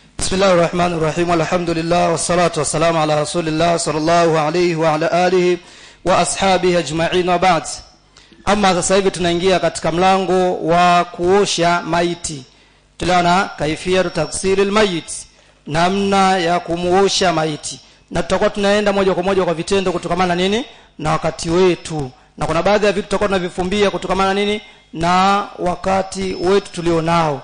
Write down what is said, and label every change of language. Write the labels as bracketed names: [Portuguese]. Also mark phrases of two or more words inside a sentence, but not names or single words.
[Arabic] بسم الله الرحمن الرحيم الحمد لله والصلاة والسلام على رسول الله صلى الله عليه وعلى آله وأصحابه أجمعين وبعد. [Swahili] Amma sasa hivi tunaingia katika mlango wa kuosha maiti. Tuliona [Arabic] كيفية تغسيل الميت, [Swahili] namna ya kumuosha maiti. Na tutakuwa tunaenda moja kwa moja kwa vitendo kutokamana nini na wakati wetu. Na kuna baadhi ya vitu tutakuwa tunavifumbia kutokamana nini na wakati wetu tulionao.